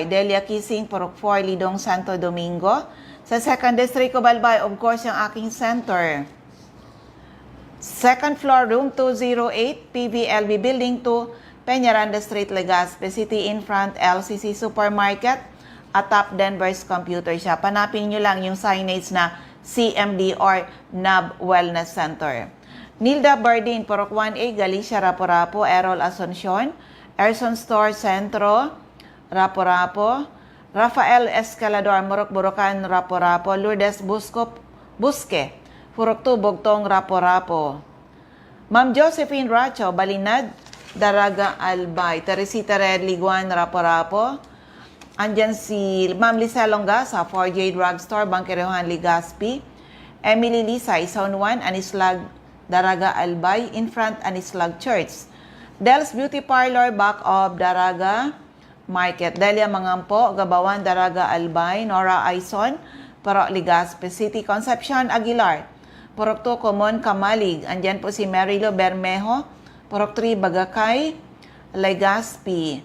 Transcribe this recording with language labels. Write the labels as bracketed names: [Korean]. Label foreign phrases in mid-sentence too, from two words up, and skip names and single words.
[Filipino] Delia Kissing, Purok 4, Lidong, Santo Domingo. Sa Second District of Albay, [English] of course, [Filipino] yung aking center. [English] Second floor, room 208, PVLB Building 2, Peñaranda Street, Legazpi City, in front, LCC Supermarket, atop Denver's Computer Shop. [Filipino] Hanapin nyo lang yung signage na CMD or NAB Wellness Center. Nilda Bardin, Purok 1A, Galicia, Rapo-Rapo, Errol Asuncion, Erson Store, Centro, Rapo-Rapo, Rafael Escalador, Morok Borocan, Rapo-Rapo, Lourdes Busque, Purok 2, Bugtong, Rapo-Rapo. Ma'am Josephine Racho, Balinad, Daraga, Albay. Teresita Red, Liguan, Rapo-Rapo. Andyan si Ma'am Lisa Longasa, 4J Drugstore, Bangkerehan, Legazpi. Emily Lisay, Zone 1, Anislag, Daraga, Albay, [English] in front, Anislag Church. Del's Beauty Parlor, back of Daraga Market. [Filipino] Delia Mangampo, Gabawan, Daraga, Albay. Nora Aison, Purok Legazpi City. Concepcion Aguilar, Purok 2, Common, Kamalig. Andyan po si Marilo Bermejo, Purok 3, Bagakay, Legazpi.